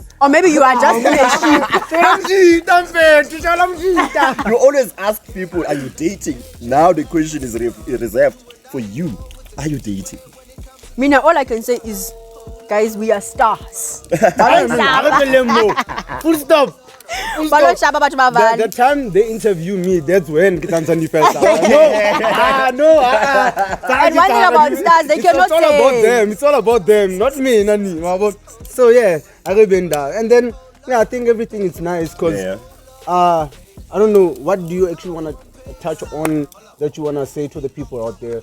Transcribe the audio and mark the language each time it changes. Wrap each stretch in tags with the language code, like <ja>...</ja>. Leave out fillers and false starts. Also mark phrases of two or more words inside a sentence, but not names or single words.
<en>Or maybe you are just in a ship. You always ask people, are you dating? Now the question is reserved for you. Are you dating? Mina, all I can say is, guys, we are stars. Full stop.</en> <nso>Baloshaba batho ba bane.</nso> <en>The time they interview me, that's when Kitanzani fell down. And one thing about stars, they cannot It's all about say. them. It's all about them, not me, Nani. So yeah, I been there, and then I think everything is nice because I don't know, what do you actually want to touch on that you want to say to the people out there?</en>